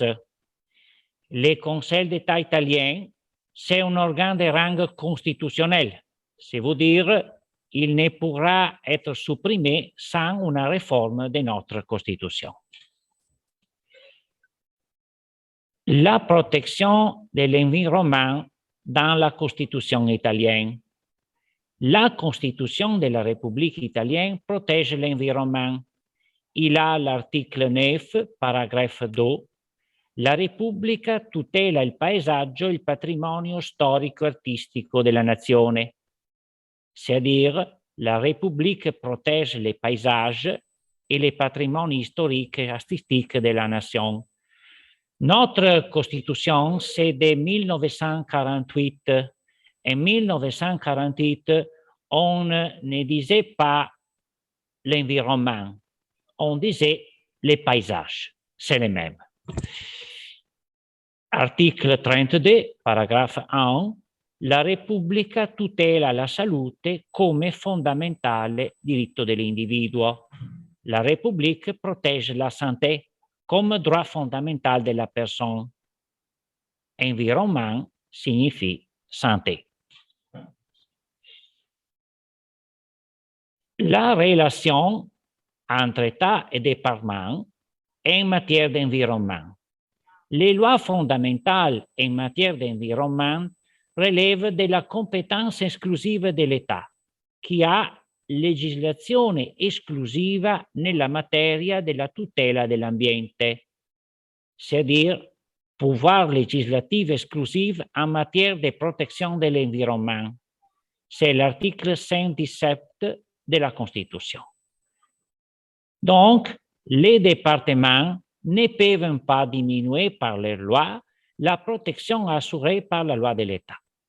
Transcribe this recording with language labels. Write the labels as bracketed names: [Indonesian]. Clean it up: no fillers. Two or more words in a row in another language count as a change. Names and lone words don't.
[French] Le Conseil d'État italien, c'est un organe de rang constitutionnel, c'est-à-dire il ne pourra être supprimé sans une réforme de notre Constitution. La protection de l'environnement dans la Constitution italienne. La Constitution de la République italienne protège l'environnement. Il a [Italian] l'articolo 9, paragrafo 2. La Repubblica tutela il paesaggio e il patrimonio storico-artistico della nazione. [French] C'est-à-dire, la République protège les paysages et les patrimonies historiques et artistiques de la nation. Notre Constitution, c'est de 1948. En 1948, on ne disait pas l'environnement, on disait les paysages, c'est le même. [Italian] Articolo 32, paragrafo 1, la Repubblica tutela la salute come fondamentale diritto dell'individuo. [French] La République protège la santé comme droit fondamental de la personne. Environnement signifie santé. La relation entre État et département en matière d'environnement. Les lois fondamentales en matière d'environnement relèvent de la compétence [Italian] exclusiva dell'État, qui ha legislazione esclusiva nella materia della tutela dell'ambiente, [French] c'est-à-dire pouvoir législatif exclusif en matière de protection de l'environnement. C'est l'article 117 de la Constitution. Donc, les départements ne peuvent pas diminuer par leur loi la protection assurée par la loi de l'État.